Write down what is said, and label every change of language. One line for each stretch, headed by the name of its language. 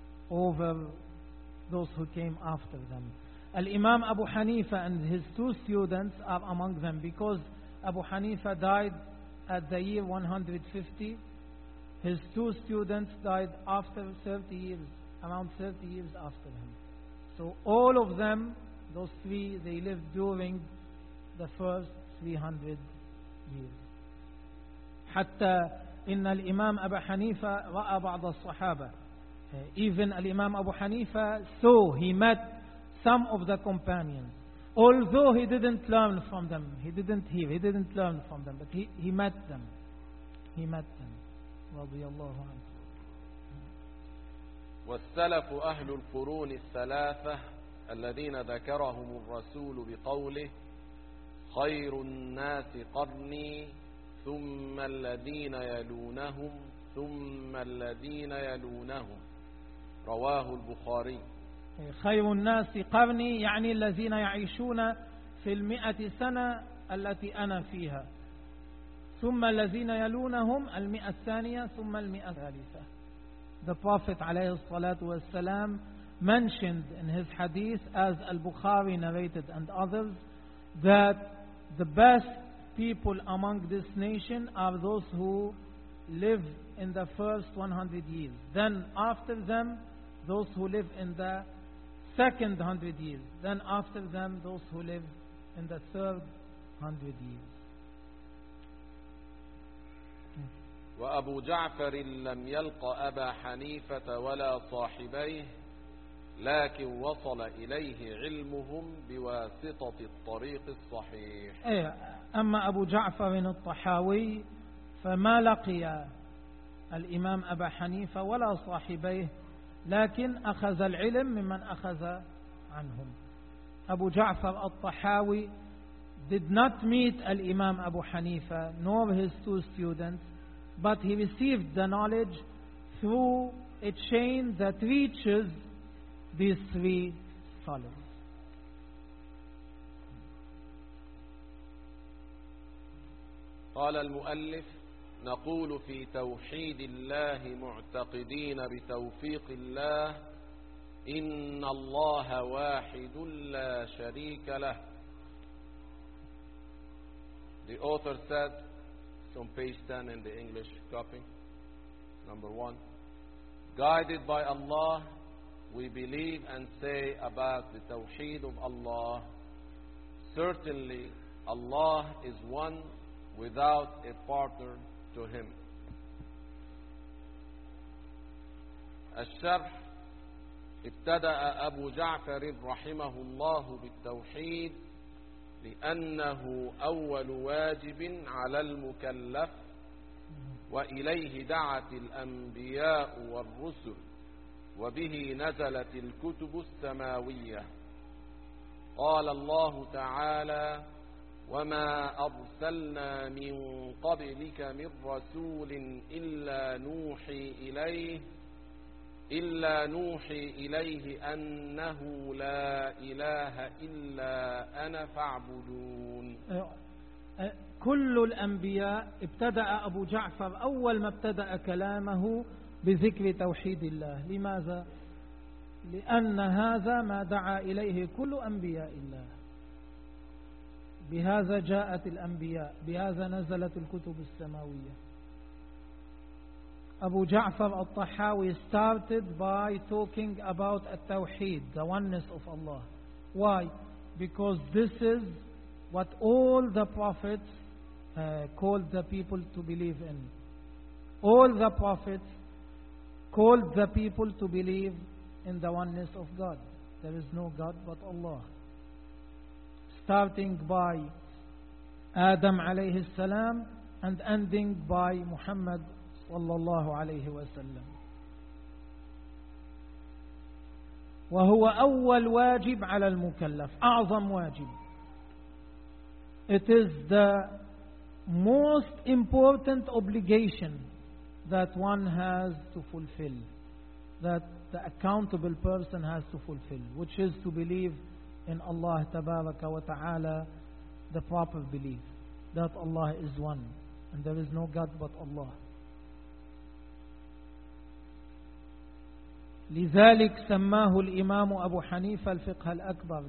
English: over those who came after them. Al-Imam Abu Hanifa and his two students are among them, because Abu Hanifa died at the year 150. His two students died after 30 years, around 30 years after him. So all of them, those three, they lived during the first 300 years.
Arabic: حتى إن الإمام أبو حنيفة رأى بعض الصحابة.
English: Even Al-Imam Abu Hanifa saw, he met some of the companions. Although he didn't learn from them, he didn't hear, he didn't learn from them, but he met them. He met them.
Arabic: رضي الله عنه. والسلف أهل القرون الثلاثة الذين ذكرهم الرسول بقوله خير الناس قرني ثم الذين يلونهم ثم الذين يلونهم رواه البخاري. خير الناس قرني يعني الذين يعيشون في المئة سنة التي أنا فيها ثم الذين يلونهم المئة الثانية ثم المئة الثالثة.
English: The Prophet
Arabic: عليه الصلاة والسلام
English: mentioned in his hadith, as Al-Bukhari narrated and others, that the best people among this nation are those who live in the first 100 years. Then after them, those who live in the second 100 years. Then after them, those who live in the third 100 years.
Arabic: وأبو جعفر لم يلق أبا حنيفة ولا صاحبيه لكن وصل إليه علمهم بواسطة الطريق الصحيح. أما أبو جعفر الطحاوي فما لقي الإمام أبا حنيفة ولا صاحبيه لكن أخذ العلم ممن أخذ عنهم.
English: أبو جعفر الطحاوي did not meet الإمام أبو حنيفة nor his two students, but he received the knowledge through a chain that reaches these three scholars.
Arabic: قال المؤلف نقول في توحيد الله معتقدين بتوفيق الله إن الله واحد لا شريك له.
English: The author said, on page 10 in the English copy, number 1, guided by Allah, we believe and say about the Tawheed of Allah, certainly Allah is one without a partner to Him.
Arabic: الشرح ابتدأ أبو جعفر رحمه الله بالتوحيد لأنه أول واجب على المكلف وإليه دعت الأنبياء والرسل وبه نزلت الكتب السماوية. قال الله تعالى وما أرسلنا من قبلك من رسول إلا نوحي إليه أنه لا إله إلا أنا فاعبدون. كل الأنبياء ابتدأ أبو جعفر أول ما ابتدأ كلامه بذكر توحيد الله. لماذا؟ لأن هذا ما دعا إليه كل أنبياء الله. بهذا جاءت الأنبياء، بهذا نزلت الكتب السماوية.
English: Abu Ja'far al-Tahawi started by talking about at-Tawheed, the oneness of Allah. Why? Because this is what all the prophets called the people to believe in. All the prophets called the people to believe in the oneness of God. There is no God but Allah. Starting by Adam
Arabic: alayhi salam
English: and ending by Muhammad
Arabic: والله عليه وسلم. وهو أول واجب على المكلف، أعظم واجب.
English: It is the most important obligation that one has to fulfill, that the accountable person has to fulfill, which is to believe in Allah
Arabic: تبارك وتعالى,
English: the proper belief that Allah is one and there is no God but Allah.
Arabic: لذلك سماه الإمام أبو حنيفة الفقه الأكبر.